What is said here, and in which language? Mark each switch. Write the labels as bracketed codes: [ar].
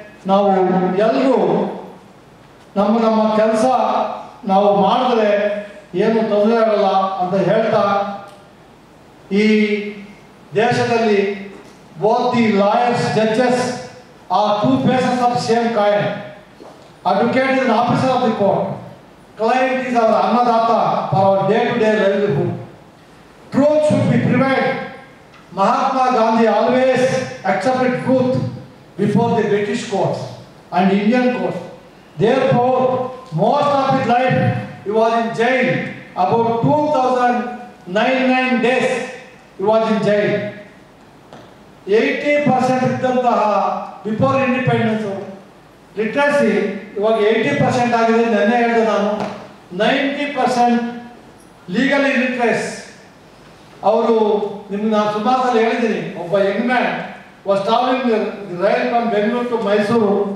[kn] ನಾವು ಎಲ್ಲರೂ ನಮ್ಮ ಕೆಲಸ ನಾವು ಮಾಡಿದ್ರೆ ಏನು ತೊಂದರೆ ಆಗಲ್ಲ ಅಂತ ಹೇಳ್ತಾ, ಈ ದೇಶದಲ್ಲಿ [en] both the lawyers, judges are two faces of the same coin. Advocate is an officer of the court. Client is our annadata for our day-to-day livelihood. Truth should be prevailed. Mahatma Gandhi always accepted truth before the British courts and Indian courts. Therefore, most of his life he was in jail. About 2099 days he was in jail. [kn] 80% ಇದ್ದಂತಹ [en] before independence literacy [kn] ಇವಾಗ 80% ಆಗಿದೆ. ನೆನ್ನೆ ಹೇಳಿದೆ ನಾನು 90% [en] Legally literates. [kn] ಅವರು ನಿಮ್ಗೆ ನಾನು ಸುಮಾರು ಹೇಳಿದ್ದೀನಿ. ಒಬ್ಬ [en] Young man was travelling rail from Bengaluru to Mysuru.